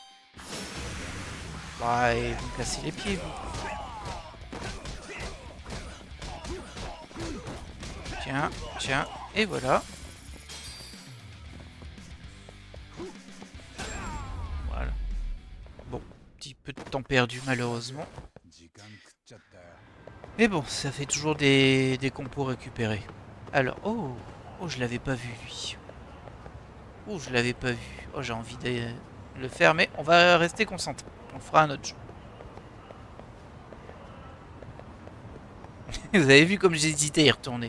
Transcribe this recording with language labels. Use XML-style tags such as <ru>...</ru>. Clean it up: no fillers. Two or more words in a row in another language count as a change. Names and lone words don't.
<fr>Bah, et vous me cassez les pieds, vous. Tiens, tiens, et voilà. Voilà. Bon, petit peu de temps perdu malheureusement.</fr> <ja>時間食っちゃったよ</ja> <fr>Mais bon, ça fait toujours des compos récupérés. Alors, oh, oh, je l'avais pas vu lui. Oh, je l'avais pas vu. Oh, j'ai envie de le faire, mais on va rester concentré. On le fera un autre jour. Vous avez vu comme j'hésitais à y retourner.</fr>